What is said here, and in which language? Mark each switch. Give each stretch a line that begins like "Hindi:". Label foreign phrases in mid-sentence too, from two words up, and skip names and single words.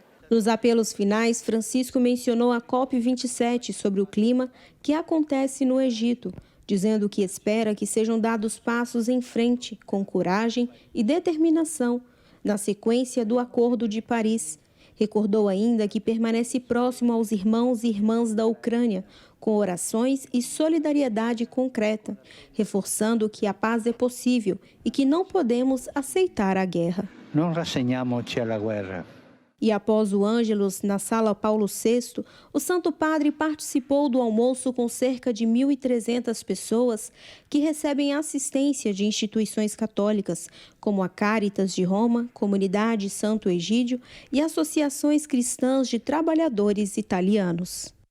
Portuguese: Nos apelos finais, Francisco mencionou a COP27 sobre o clima que acontece no Egito, dizendo que espera que sejam dados passos em frente, com coragem e determinação, na sequência do Acordo de Paris. Recordou ainda que permanece próximo aos irmãos e irmãs da Ucrânia, com orações e solidariedade concreta, reforçando que a paz é possível e que não podemos aceitar a guerra.
Italian: Non rassegniamoci alla guerra.
Portuguese: E após o Ângelus, na Sala Paulo VI, o Santo Padre participou do almoço com cerca de 1.300 pessoas que recebem assistência de instituições católicas, como a Caritas de Roma, Comunidade Santo Egídio e associações cristãs de trabalhadores italianos.